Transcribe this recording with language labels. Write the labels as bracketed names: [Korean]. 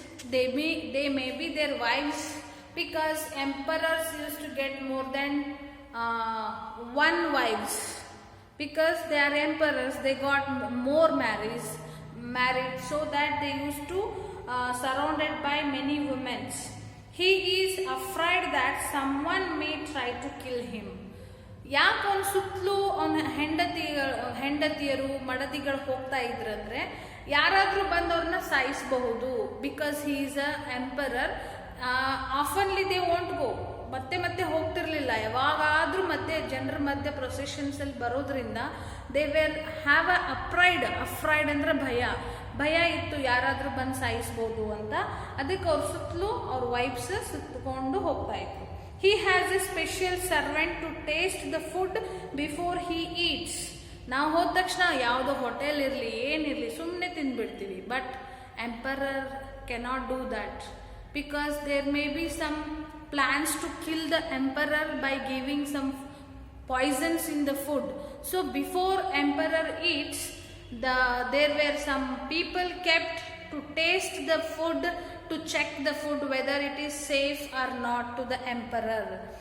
[English] They may be their wives, because emperors used to get more than one wives. Because they are emperors, they got more married, so that they used to surrounded by many women. He is afraid that someone may try to kill him. [Kannada] ಯಾಕೆ ಅವನ ಸುತ್ತಲೂ ಅವನ ಹೆಂಡತಿಯರು ಮಡದಿಗಳು ಹೋಗ್ತಾ ಇದ್ರಂದ್ರೆ ಯಾರಾದ್ರೂ ಬಂದವ್ರನ್ನ ಸಾಯಿಸಬಹುದು. [English] Because he is a emperor. Oftenly they won't go, [Kannada] ಮತ್ತೆ ಹೋಗ್ತಿರ್ಲಿಲ್ಲ. ಯಾವಾಗಾದ್ರೂ ಮತ್ತೆ ಜನರ ಮಧ್ಯೆ ಪ್ರೊಸೆಷನ್ಸ್ ಅಲ್ಲಿ ಬರೋದ್ರಿಂದ [English] they were have afraid [Kannada] ಅಂದ್ರೆ ಭಯ ಇತ್ತು, ಯಾರಾದ್ರೂ ಬಂದು ಸಾಯಿಸ್ಬೋದು ಅಂತ. ಅದಕ್ಕೆ ಅವ್ರ ಸುತ್ತಲೂ ಅವ್ರ ವೈಫ್ಸ್ ಸುತ್ತಕೊಂಡು ಹೋಗ್ತಾ ಇದ್ರು. [English] He has a special servant to taste the food before he eats. [Kannada] ನಾವು ಹೋದ ತಕ್ಷಣ ಯಾವುದೋ ಹೋಟೆಲ್ ಇರಲಿ ಏನಿರಲಿ ಸುಮ್ಮನೆ ತಿಂದ್ಬಿಡ್ತೀವಿ. [English] But emperor cannot do that, because there may be some plans to kill the emperor by giving some poisons in the food. So before emperor eats, there were some people kept to taste the food, to check the food whether it is safe or not to the emperor.